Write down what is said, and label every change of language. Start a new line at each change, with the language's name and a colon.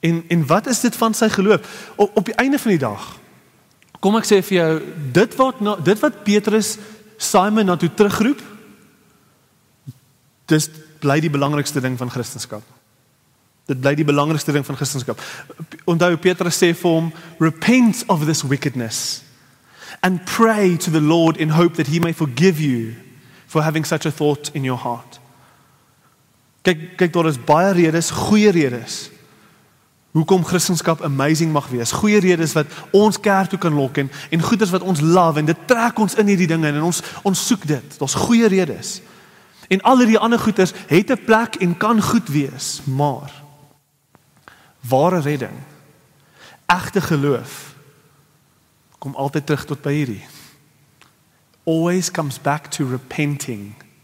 Afrikaans: En wat is dit van sy geloof? Op die einde van die dag, kom ek sê vir jou, dit wat Petrus Simon na toe terugroep, dis bly die belangrikste ding van Christendom. Dit bly die belangrikste ding van Christendom. Onthou, Petrus sê vir hom,
English: repent of this wickedness and pray to the Lord in hope that he may forgive you for having such a thought in your heart.
Afrikaans: Kyk, daar is baie redes, goeie redes, hoekom Christendom amazing mag wees. Goeie redes wat ons kerk toe kan lok en goeders wat ons love, en dit trek ons in hierdie dinge en ons soek dit. Daar's goeie redes. En al hierdie ander goeders het 'n plek en kan goed wees, maar ware redding, egte geloof, kom altyd terug tot by hierdie.
English: Always comes back to repenting.